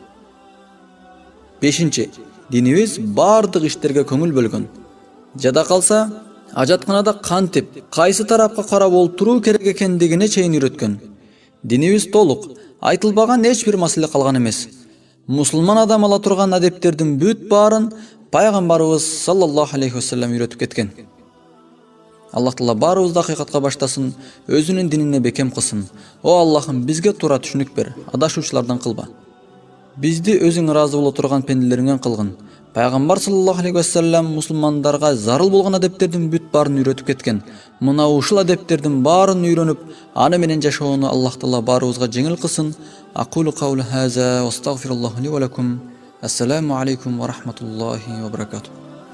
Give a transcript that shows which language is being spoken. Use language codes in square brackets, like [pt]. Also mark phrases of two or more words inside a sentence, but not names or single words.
[ky] Бешинчи, динибиз бардык иштерге көңүл бөлгөн. Жада калса, ажатканада кантип, кайсы тарапка карап олтуруу керек экендигине чейин үйрөткөн. Динибиз толук, айтылбаган эч бир маселе калган эмес. Мусулман адам ала турган адептердин бүт баарын пайгамбарыбыз [ar] صلى الله عليه وسلم [ky] үйрөтүп кеткен. Аллах Таала баарыбызды акыйкатка баштасын, өзүнүн динине бекем кылсын. О Аллахым, бизге туура түшүнүк бер, адашуучулардан кылба. Бизди өзүң ыраазы боло турган пенделериңен кылгын. Пайгамбар [ar] صلى الله عليه وسلم [ky] мусулмандарга зарыл болгон адептердин бүт баарын үйрөтүп кеткен. Мына ушул адептердин баарын үйрөнүп, аны менен жашоону Аллах Таала баарыбызга жеңил кылсын. [ar] أقول قولي هذا وأستغفر الله لي ولكم. السلام عليكم ورحمة الله وبركاته.